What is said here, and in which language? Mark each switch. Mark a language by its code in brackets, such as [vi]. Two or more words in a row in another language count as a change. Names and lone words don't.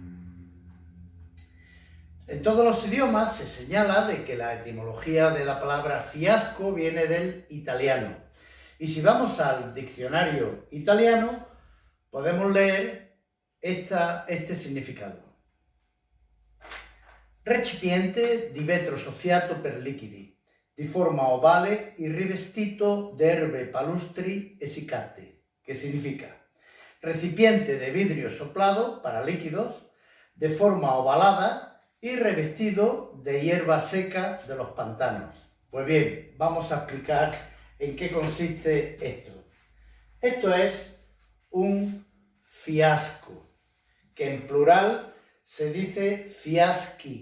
[es] En todos los idiomas se señala de que la etimología de la palabra fiasco viene del italiano. Y si vamos al diccionario italiano, podemos leer este significado. [it] Recipiente di vetro soffiato per liquidi, di forma ovale y rivestito de erbe palustri essiccate, [es] que significa recipiente de vidrio soplado para líquidos, de forma ovalada y revestido de hierba seca de los pantanos. Pues bien, vamos a explicar en qué consiste esto. Esto es un fiasco, que en plural se dice fiaschi.